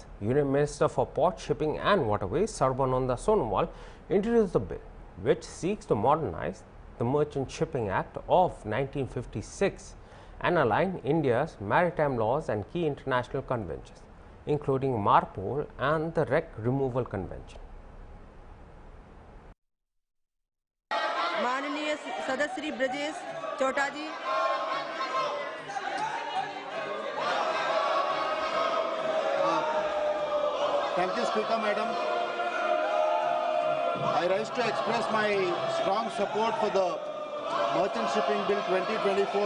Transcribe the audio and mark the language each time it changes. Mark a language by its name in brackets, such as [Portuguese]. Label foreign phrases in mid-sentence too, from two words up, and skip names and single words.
[English] Union Minister for Port, Shipping and Waterways, Sarbananda Sonowal, introduced the bill, which seeks to modernize the Merchant Shipping Act of 1956 and align India's maritime laws and key international conventions, including MARPOL and the Wreck Removal Convention. [Hindi] माननीय सदस्य श्री ब्रजेश चोटा जी। [English] Thank you, Speaker Madam. I rise to express my strong support for the Merchant Shipping Bill 2024.